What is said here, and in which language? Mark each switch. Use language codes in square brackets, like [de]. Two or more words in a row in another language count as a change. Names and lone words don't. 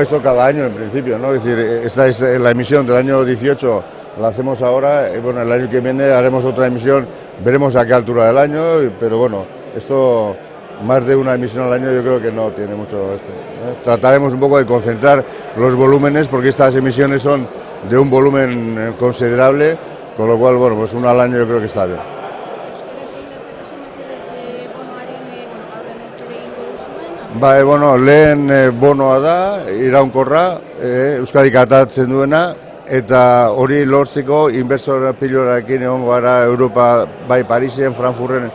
[es] Esto cada año en principio, ¿no? Es decir, esta es la emisión del año 18, la hacemos ahora, el año que viene haremos otra emisión, veremos a qué altura del año, pero esto, más de una emisión al año yo creo que no tiene mucho Trataremos un poco de concentrar los volúmenes, porque estas emisiones son de un volumen considerable, con lo cual, una al año yo creo que está bien. [eu] Lehen bonoa da, iraunkorra, Euskadik atatzen duena, eta hori lortzeko inbertsore pilorarekin egongo gara Europa, bai Parisen, Frankfurten,